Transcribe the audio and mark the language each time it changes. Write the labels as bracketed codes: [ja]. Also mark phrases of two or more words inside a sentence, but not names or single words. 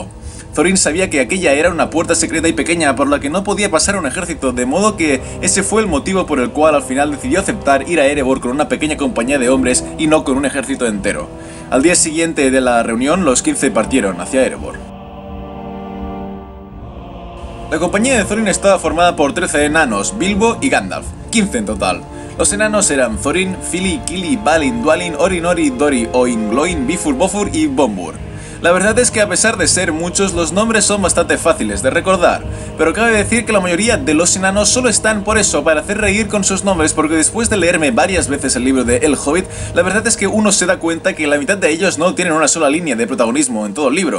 [es] Thorin sabía que aquella era una puerta secreta y pequeña por la que no podía pasar un ejército, de modo que ese fue el motivo por el cual al final decidió aceptar ir a Erebor con una pequeña compañía de hombres y no con un ejército entero. Al día siguiente de la reunión, los 15 partieron hacia Erebor. La compañía de Thorin estaba formada por 13 enanos, Bilbo y Gandalf, 15 en total. Los enanos eran Thorin, Fili, Kili, Balin, Dwalin, Orin, Ori, Dori, Oin, Gloin, Bifur, Bofur y Bombur. La verdad es que a pesar de ser muchos, los nombres son bastante fáciles de recordar, pero cabe decir que la mayoría de los enanos solo están por eso, para hacer reír con sus nombres, porque después de leerme varias veces el libro de El Hobbit, la verdad es que uno se da cuenta que la mitad de ellos no tienen una sola línea de protagonismo en todo el libro.